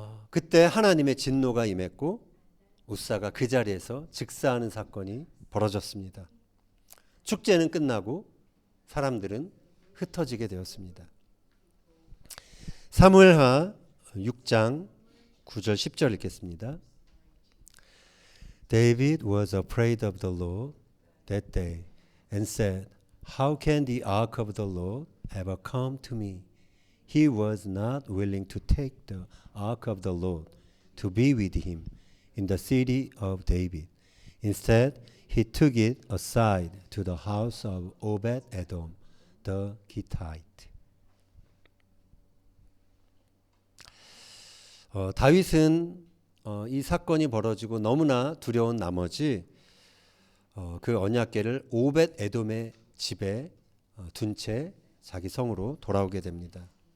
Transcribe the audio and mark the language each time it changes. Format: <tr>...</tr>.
<ko>그때 하나님의 진노가 임했고 웃사가 그 자리에서 즉사하는 사건이 벌어졌습니다. 축제는 끝나고 사람들은 흩어지게 되었습니다. 사무엘하 6장 9절 10절 읽겠습니다.</ko> <en>David was afraid of the Lord that day and said, How can the ark of the Lord ever come to me? He was not willing to take the ark of the Lord to be with him in the city of David. Instead, he took it aside to the house of Obed-edom, the Gittite.</en> <ko>다윗은 이 사건이 벌어지고 너무나 두려운 나머지 그 언약궤를 오벳에돔의 집에 둔 채 자기 성으로 돌아오게 됩니다.</ko>